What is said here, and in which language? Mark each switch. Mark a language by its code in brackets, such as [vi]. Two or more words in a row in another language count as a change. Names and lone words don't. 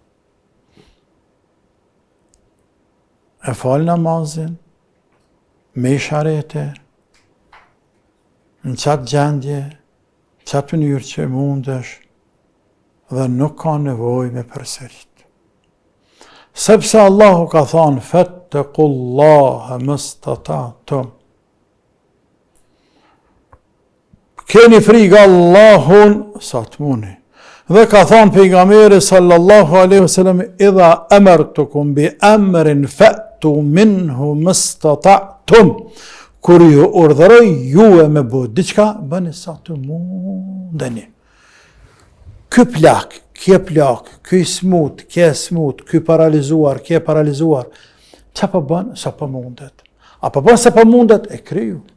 [sq] E falë namazin, me i sharete, në qatë gjendje, qatë mënyrë që mundesh, dhe nuk ka nevoj me përsërit. Sepse Allahu ka thonë, [ar] فاتقوا الله ما استطعتم. [sq] Keni frikë Allahun sa të muni. Dhe ka thonë pejgamberi [ar] صلى الله عليه وسلم إذا أمرتكم بأمر فأتوا منه ما استطعتم. [sq] Kur ju urdhëroj ju e me bëu diçka, bëni sa të mundeni. Ky plak, kje plak, ky smut, kje smut, ky paralizuar, kje paralizuar. Qa po bën? Sa po mundet. A po bën se po mundet? E kriju.